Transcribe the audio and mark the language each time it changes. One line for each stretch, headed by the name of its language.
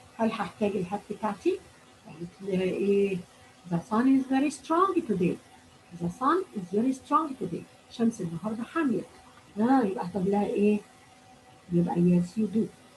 Arabic: هل هحتاج الهات بتاعتي؟ قالت لها ايه؟
English: The sun is very strong today. The sun is very strong today.
Arabic: شمس النهارده حامية. يبقى هكتب لها ايه؟ يبقى
English: yes you do.